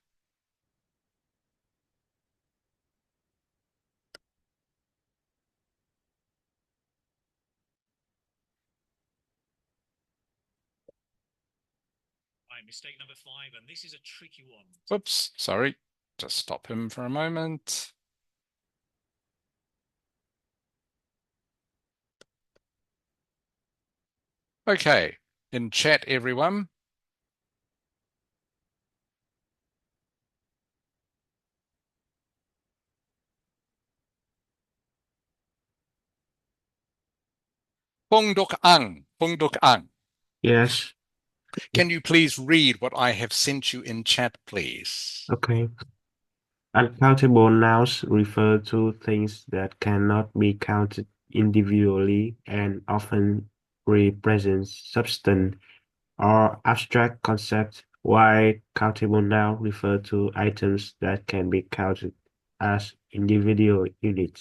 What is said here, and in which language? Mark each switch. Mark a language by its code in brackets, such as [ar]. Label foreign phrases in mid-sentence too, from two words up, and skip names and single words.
[en] Right, mistake number 5, and this is a tricky one. Whoops, sorry. Just stop him for a moment. Okay, in chat, everyone. Pungduk ang, pungduk ang. Yes. Can you please read what I have sent you in chat, please? Okay. Uncountable nouns refer to things that cannot be counted individually and often represent substance or abstract concepts, while countable nouns refer to items that can be counted as individual units.